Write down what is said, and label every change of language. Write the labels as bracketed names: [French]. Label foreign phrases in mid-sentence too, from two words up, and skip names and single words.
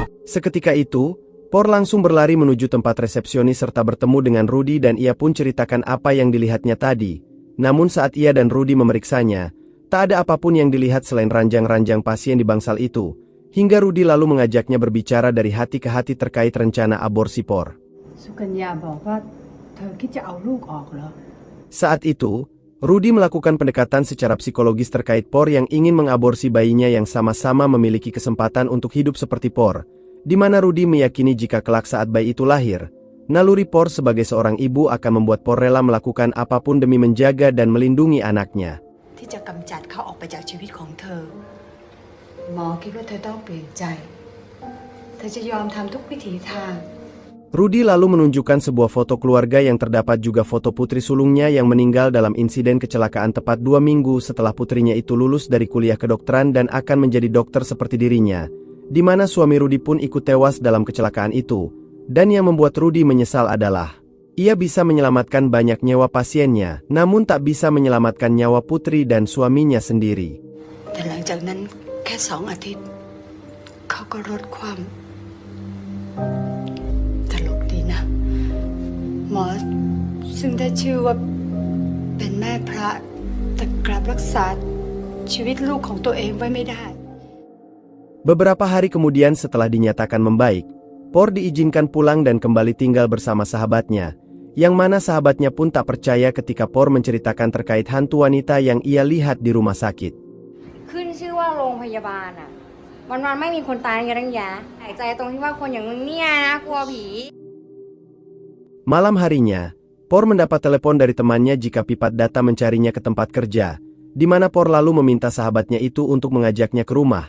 [Indonesian] Seketika itu, Por langsung berlari menuju tempat resepsionis serta bertemu dengan Rudy dan ia pun ceritakan apa yang dilihatnya tadi. Namun saat ia dan Rudy memeriksanya, tak ada apapun yang dilihat selain ranjang-ranjang pasien di bangsal itu. Hingga Rudy lalu mengajaknya berbicara dari hati ke hati terkait rencana aborsi Por. [Thai] สุกัญญาบอกว่าเธอคิดจะเอาลูกออกเหรอ [Indonesian] Saat itu, Rudy melakukan pendekatan secara psikologis terkait Por yang ingin mengaborsi bayinya yang sama-sama memiliki kesempatan untuk hidup seperti Por, di mana Rudy meyakini jika kelak saat bayi itu lahir, naluri Por sebagai seorang ibu akan membuat Por rela melakukan apapun demi menjaga dan melindungi anaknya. [Thai] ที่จะกำจัดเขาออกไปจากชีวิตของเธอ หมอคิดว่าเธอต้องเปลี่ยนใจ เธอจะยอมทำทุกวิถีทาง [Indonesian] Rudy lalu menunjukkan sebuah foto keluarga yang terdapat juga foto putri sulungnya yang meninggal dalam insiden kecelakaan tepat 2 minggu setelah putrinya itu lulus dari kuliah kedokteran dan akan menjadi dokter seperti dirinya, di mana suami Rudy pun ikut tewas dalam kecelakaan itu. Dan yang membuat Rudy menyesal adalah, ia bisa menyelamatkan banyak nyawa pasiennya, namun tak bisa menyelamatkan nyawa putri dan suaminya sendiri. [Thai] แต่หลังจากนั้นแค่2 อาทิตย์ เขาก็ลดความตลกดีนะ หมอซึ่งได้ชื่อว่าเป็นแม่พระแต่กลับรักษาชีวิตลูกของตัวเองไว้ไม่ได้ [Indonesian] Beberapa hari kemudian setelah dinyatakan membaik, Por diizinkan pulang dan kembali tinggal bersama sahabatnya, yang mana sahabatnya pun tak percaya ketika Por menceritakan terkait hantu wanita yang ia lihat di rumah sakit. [Thai] ขึ้นชื่อว่าโรงพยาบาลอ่ะวันๆไม่มีคนตายกันยะหายใจตรงที่ว่าคนอย่างมึงเนี่ยนะกลัวผี [Indonesian] Malam harinya, Por mendapat telepon dari temannya jika Pipat datang mencarinya ke tempat kerja, di mana Por lalu meminta sahabatnya itu untuk mengajaknya ke rumah.